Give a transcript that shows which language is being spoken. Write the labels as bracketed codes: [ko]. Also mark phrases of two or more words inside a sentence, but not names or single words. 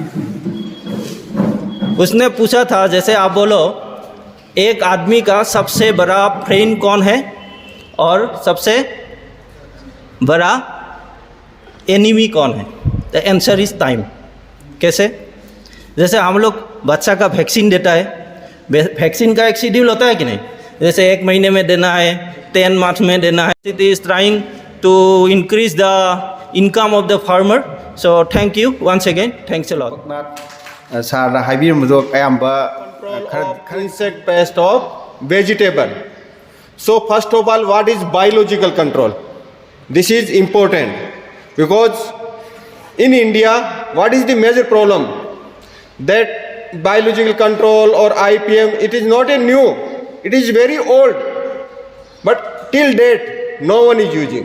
[hi] उसने पूछा था, जैसे आप बोलो एक आदमी का सबसे बड़ा फ्रेंड कौन है और सबसे बड़ा एनिमी कौन है, [en] the answer is time. [hi] कैसे? जैसे हम लोग बच्चा का वैक्सीन देता है, वैक्सीन का एक शेड्यूल होता है कि नहीं, जैसे 1 महीने में देना है, 10 मंथ में देना है। [en] it is trying to increase the income of the farmer, So thank you once again. Thanks a lot. [mni] ꯁꯥꯔꯅ ꯍꯥꯏꯕꯤꯔꯝꯕꯗꯣ ꯑꯌꯥꯝꯕ [en] Insect pest of vegetable. So first of all, what is biological control? This is important because in India, what is the major problem? That biological control or IPM, it is not a new, it is very old, but till date no one is using.